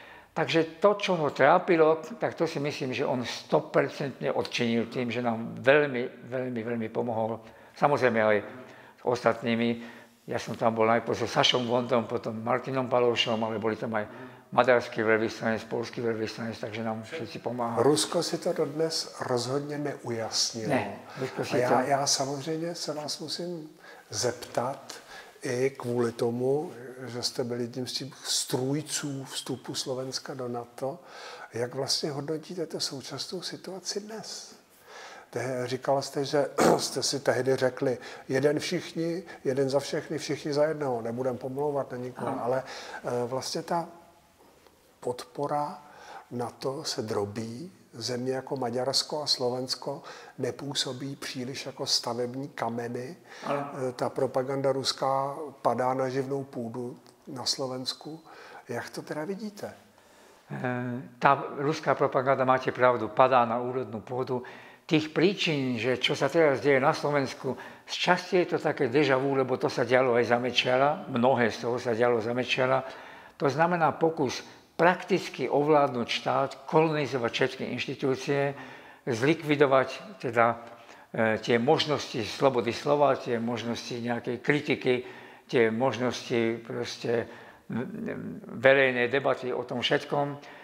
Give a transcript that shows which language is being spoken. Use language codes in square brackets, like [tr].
[sk] Takže to, čo ho trápilo, tak to si myslím, že on 100% odčinil tým, že nám veľmi pomohol. Samozrejme aj s ostatnými. Ja som tam bol najprv so Sašom Vondom, potom Martinom Paloušom, ale boli tam aj maďarský veľvyslanec, polský veľvyslanec, takže nám všetci pomáhali. [cs] Rusko si to dodnes rozhodně neujasnilo. Ne, já samozřejmě se vás musím zeptat i kvůli tomu, že jste byli jedním z těch strůjců vstupu Slovenska do NATO. Jak vlastně hodnotíte tu současnou situaci dnes? Říkala jste, že jste si tehdy řekli jeden všichni, jeden za všechny, všichni za jednoho, nebudem pomlouvat na nikoho, ale vlastně ta podpora NATO se drobí, země jako Maďarsko a Slovensko nepůsobí příliš jako stavební kameny. Ta propaganda ruská padá na živnou půdu na Slovensku. Jak to teda vidíte? [sk] Tá ruská propaganda, máte pravdu, padá na úrodnú pôdu. Tých príčin, že čo sa teraz deje na Slovensku, z časti je to také déjà vu, lebo to sa dialo aj za Mečiara, mnohé z toho sa dialo za Mečiara. To znamená pokus prakticky ovládnuť štát, kolonizovať všetky inštitúcie, zlikvidovať teda tie možnosti slobody slova, tie možnosti nejakej kritiky, tie možnosti proste verejnej debaty o tom všetkom.